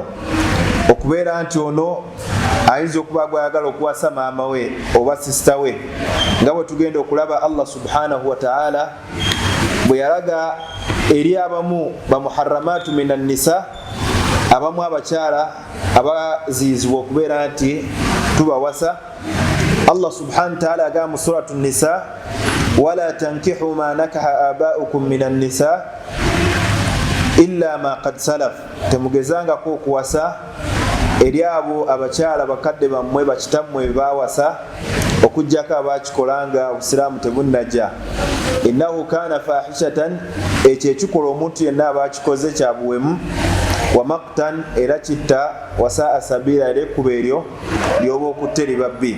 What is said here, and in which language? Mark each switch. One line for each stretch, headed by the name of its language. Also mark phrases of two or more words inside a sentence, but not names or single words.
Ganda: Okubeera nti ono ayinza okuba gwayagala okuwasa maama we oba sisita we, nga bwe tugenda okulaba
Arabic: الله سبحانه وتعالى
Ganda: bwe yalaga eri abamu
Arabic: المحرمات من النساء,
Ganda: abamu abakyala abaziyizibwa okubeera nti tubawasa.
Arabic: الله سبحانه وتعالى
Ganda: agamba mu
Arabic: سورة النساء ولا تنكحوا ما نكح آباؤكم من النساء إلا ما قد سلف,
Ganda: temugezangako okuwasa eri abo abakyala bakadde bammwe bakitammwe bawasa okujjako abakikolanga obusiraamu tebunnajja.
Arabic: إنه كان فاحشة,
Ganda: ekyo ekikola omuntu yenna abakikoze kya buwemu,
Arabic: ومقتا,
Ganda: era kitta,
Arabic: وساء سبيلا,
Ganda: era ekkubo eryo lyoba okutte libabbi.